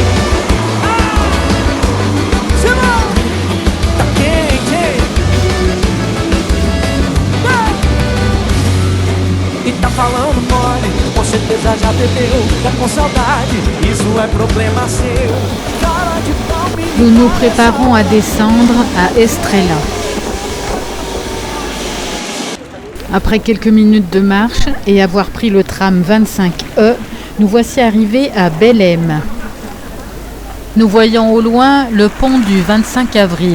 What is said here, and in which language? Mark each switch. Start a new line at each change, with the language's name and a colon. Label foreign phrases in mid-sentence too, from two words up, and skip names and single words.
Portuguese: Tá quente, e tá falando mole, com certeza já bebeu, tá com saudade, isso é problema seu. Cara de pau me ligar.
French: Nous nous préparons à descendre à Estrella. Après quelques minutes de marche et avoir pris le tram 25E, nous voici arrivés à Belém. Nous voyons au loin le pont du 25 avril.